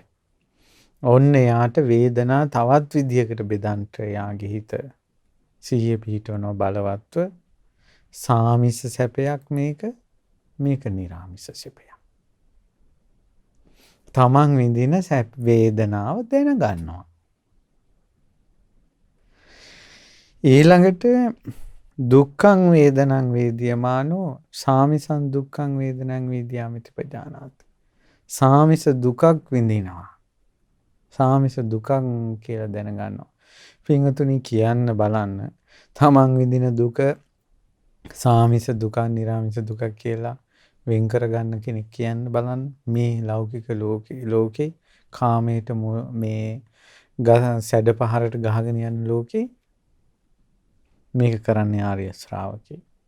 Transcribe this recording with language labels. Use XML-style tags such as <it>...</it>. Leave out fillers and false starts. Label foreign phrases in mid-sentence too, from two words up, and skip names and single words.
<si>ඔන්න යාට වේදනා තවත් විදියකට බෙදන්ට යාගේ හිත සිහිය පිහිටවන බලවත්ව සාමිස සැපයක් මේක නිරාමිස සැපයක්. තමන් විඳින වේදනාව දැනගන්නවා.</si> <pi>ඊළඟට දුක්ඛං වේදනං වේද්‍යමානෝ සාමිසං දුක්ඛං වේදනං වේද්‍යාමිති පජානාති.</pi> <si>සාමිස දුකක් විඳිනවා. සාමිස දුකක් කියලා දැනගන්නවා. පින්වතුනි කියන්න බලන්න තමන් විඳින දුක සාමිස දුකක් නිරාමිස දුකක් කියලා වෙන් කරගන්න කෙනෙක් කියන්න බලන්න. මේ ලෞකික ලෝකේ කාමයට මේ සැඩ පහරට ගහගෙන යන ලෝකේ මේක කරන්නේ ආර්ය ශ්‍රාවකේ.</si>